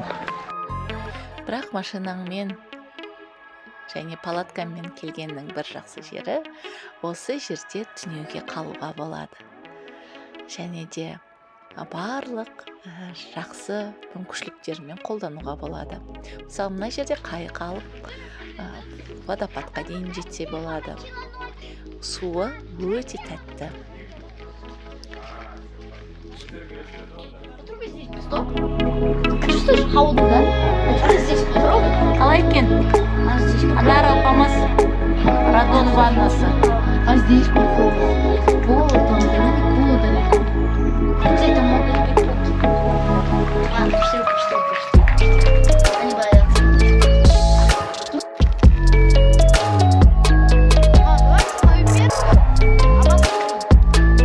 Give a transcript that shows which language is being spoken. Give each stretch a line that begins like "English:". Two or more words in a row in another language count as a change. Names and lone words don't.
Kazakh: Бірақ машинаңмен және палаткамен келгеннің бір жақсы жері, осы жерде түнеуге қалуға болады. Және де барлық жақсы мүмкіншіліктермен қолдануға болады. Мысалы, мына жерде қайық алып, водопадқа дейін жетсе болады. Суы өте тәтті.
Russian: Чувствуешь холодно, да? Вот здесь попробуй.
Kazakh: Қалай екен?
Russian: А здесь
Kazakh: Анар апамыз радон ваннасы.
Russian: А здесь попробуй. Вот там далеко. Где-то могут быть. Ладно, пошли. Они боятся. Давай ставим вверх, а потом.